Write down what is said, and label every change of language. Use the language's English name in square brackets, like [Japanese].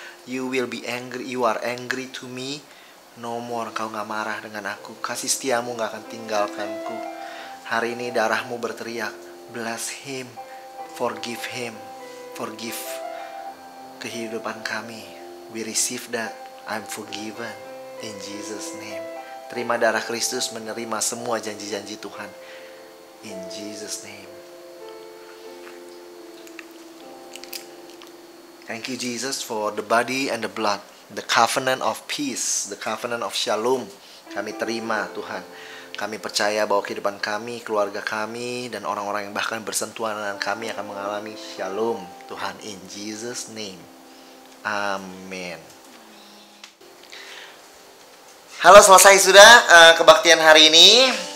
[English] You will be angry, you are angry to me no more. [Indonesian] Kau gak marah dengan aku. Kasih setiamu gak akan tinggalkanku. Hari ini darahmu berteriak, [English] bless him, forgive him, forgive [Indonesian] kehidupan kami. [English] We receive that, I'm forgiven in Jesus name. [Indonesian] Terima darah Kristus, menerima semua janji-janji Tuhan. [English] In Jesus name. Thank you Jesus for the body and the blood, the covenant of peace, the covenant of shalom. [Indonesian] Kami terima Tuhan. Kami percaya bahwa kehidupan kami, keluarga kami, dan orang-orang yang bahkan bersentuhan dengan kami akan mengalami shalom Tuhan. [English] In Jesus name. Amin. [Indonesian] Halo, selesai sudah kebaktian hari ini.